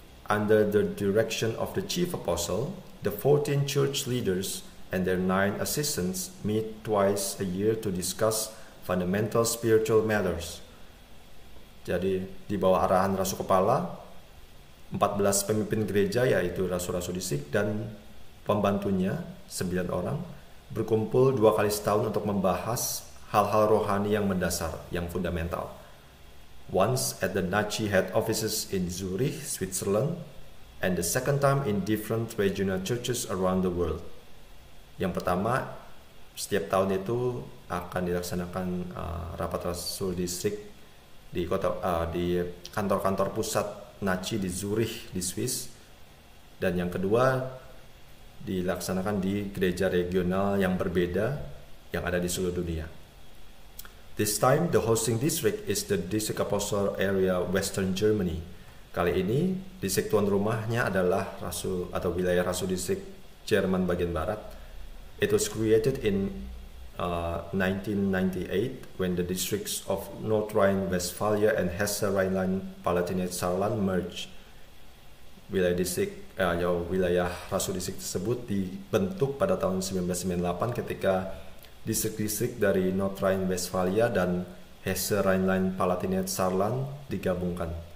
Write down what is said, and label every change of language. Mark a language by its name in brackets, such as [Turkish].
[English] Under the direction of the Chief Apostle, the 14 church leaders and their 9 assistants meet twice a year to discuss fundamental spiritual matters. [Indonesian] Jadi di bawah arahan Rasul Kepala, 14 pemimpin gereja yaitu Rasul-Rasul Distrik dan pembantunya 9 orang berkumpul 2 kali setahun untuk membahas hal-hal rohani yang mendasar, yang fundamental. [English] Once at the NACI head offices in Zurich, Switzerland, and the second time in different regional churches around the world. [Indonesian] Yang pertama, setiap tahun itu akan dilaksanakan rapat Rasul Distrik di kantor-kantor pusat NACI di Zurich, di Swiss. Dan yang kedua, dilaksanakan di gereja regional yang berbeda yang ada di seluruh dunia. [English] This time, the hosting district is the District Apostle Area Western Germany. [Indonesian] Kali ini, distrik tuan rumahnya adalah Rasul atau wilayah Rasul Distrik Jerman bagian barat. [English] It was created in 1998 when the districts of North Rhine-Westphalia and Hesse Rhineland-Palatinate-Saarland merged. [Indonesian] Wilayah Rasul Distrik tersebut dibentuk pada tahun 1998 ketika distrik-distrik dari North Rhine-Westphalia dan Hesse Rhineland-Palatinate-Saarland digabungkan.